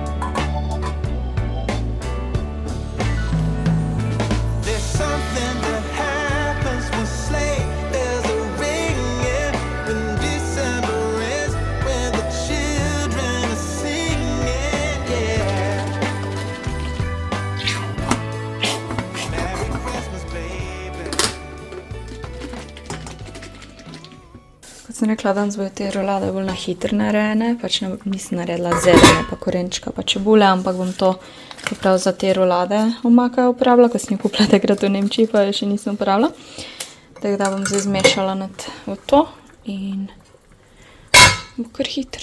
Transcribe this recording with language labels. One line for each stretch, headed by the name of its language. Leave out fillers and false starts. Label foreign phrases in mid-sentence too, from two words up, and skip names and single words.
English: There's something that happens when sleigh bells are ringing, when December ends, when the children are singing, yeah. Merry Christmas, baby.
Slovenian: Kot sem rekla, danes bojo te rolade bolj na hitro narejene, pač nisem naredila zelene pa korenčka pa čebule, ampak bom to prav za te rolade omaka uporabila, ko sem jih kupila takrat v Nemčiji, pa jo še nisem uporabila. Tako da bom zdaj zmešala v to in bo kar hitro.